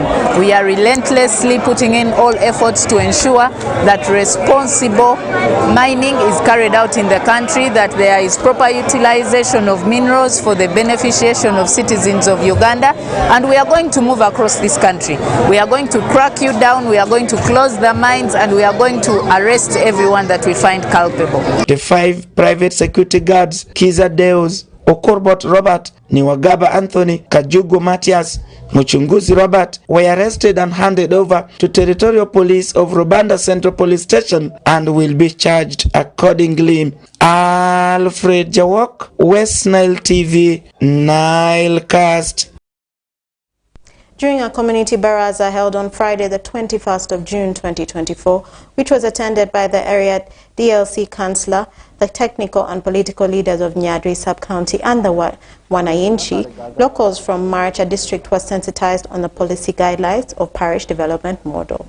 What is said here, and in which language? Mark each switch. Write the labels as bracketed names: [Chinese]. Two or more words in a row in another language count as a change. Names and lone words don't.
[English] We are relentlessly putting in all efforts to ensure that responsible mining is carried out in the country, that there is proper utilization of minerals for the beneficiation of citizens of Uganda, and we are going to move across this country. We are going to crack you down, we are going to close the mines, and we are going to arrest everyone that we find culpable. The 5 private security guards, Kiza Deos, Okorbot Robert, Niwagaba Anthony, Kajugo Matthias, Muchunguzi Robert, were arrested and handed over to Territorial Police of Rubanda Central Police Station and will be charged accordingly. Alfred Jawok, West Nile TV, Nile Cast. During a community baraza held on Friday, the 21st of June 2024, which was attended by the area DLC councillor, the technical and political leaders of Nyadri sub-county and the Wananchi, locals from Maricha district were sensitized on the policy guidelines of parish development model.